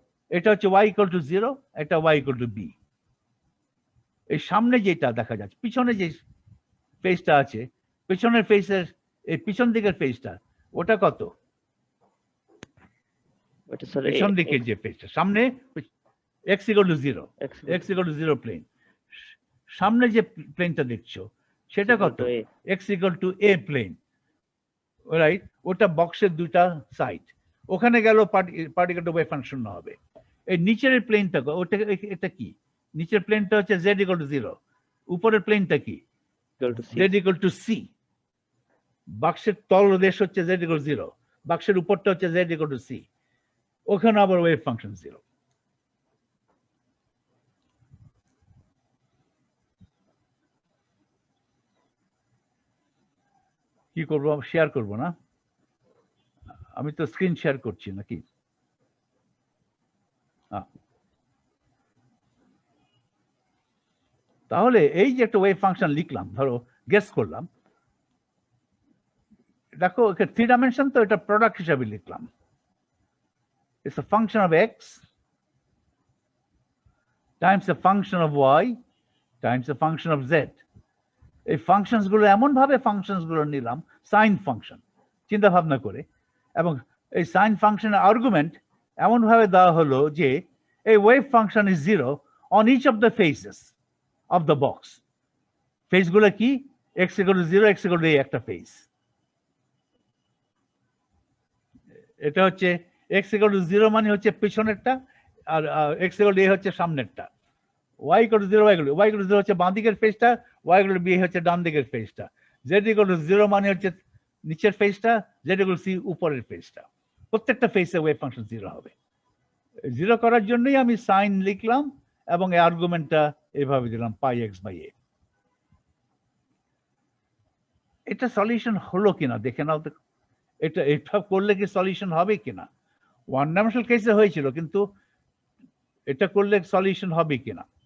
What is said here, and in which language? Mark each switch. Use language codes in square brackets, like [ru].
[bn] এটা হচ্ছে Y equal to 0, এটা ওয়াই ইকুয়াল টু বি। এই সামনে যেটা দেখা যাচ্ছে, পিছনে যে ফেসটা আছে, পিছনের ফেসের এই পিছন দিকের ফেসটা, ওটা কত? পিছন দিকের যে ফেসটা, সামনে x equal to 0, x equal to 0 plane. সামনে যে প্লেনটা দেখছো সেটা কত? x equal to a plane, right? ওটা বক্সের দুটা সাইড। ওখানে গেল পার্টিকেলটা ওয়েভ ফাংশন হবে। এই নিচের প্লেনটা ওটা, এটা কি? নিচের প্লেনটা হচ্ছে z equal to 0, উপরের প্লেনটা কি? z equal to c। বাক্সের তলদেশ হচ্ছে z equal to 0, বাক্সের উপরটা হচ্ছে z equal to c। ওখানে আবার ওয়েভ ফাংশন 0। কি করবো? শেয়ার করবো না? আমি তো স্ক্রিন শেয়ার করছি নাকি? তাহলে এই যে একটা ওয়েভ ফাংশন লিখলাম, ধরো গেস করলাম, দেখো 3 ডাইমেনশন, তো এটা প্রোডাক্ট হিসাবে লিখলাম। [en] It's a function of x times a function of y times a function of z. [bn] এই ফাংশনস গুলো এমন ভাবে ফাংশনস গুলো নিলাম সাইন ফাংশন চিন্তা ভাবনা করে, এবং এই সাইন ফাংশনের আর্গুমেন্ট এমন ভাবে দেওয়া হলো যে এই wave function [en] Is 0 on each of the faces of the box. [bn] Face গুলো কি? x equal to 0, x equal to a একটা ফেস। এটা হচ্ছে x equal to 0 মানে হচ্ছে পিছনেরটা, আর x equal to a হচ্ছে সামনেরটা। y equal to 0, y equal to 0 হচ্ছে বাঁ দিকের ফেসটা, y equal to b হচ্ছে ডান দিকের ফেসটা। z equal to 0 মানে হচ্ছে নিচের ফেসটা, z equal to c উপরের ফেসটা। প্রত্যেকটা ফেসে ওয়েভ ফাংশন 0 হবে। 0 করার জন্যই আমি সাইন লিখলাম এবং এই আর্গুমেন্টটা এভাবে দিলাম পাই এক্স বাই এ। এটা সলিউশন হলো কিনা দেখে নাও তো। এটা করলে কি সলিউশন হবে কিনা? ওয়ান ডাইমেনশনাল কেসে হয়েছিল, কিন্তু এটা করলে সলিউশন হবে কিনা?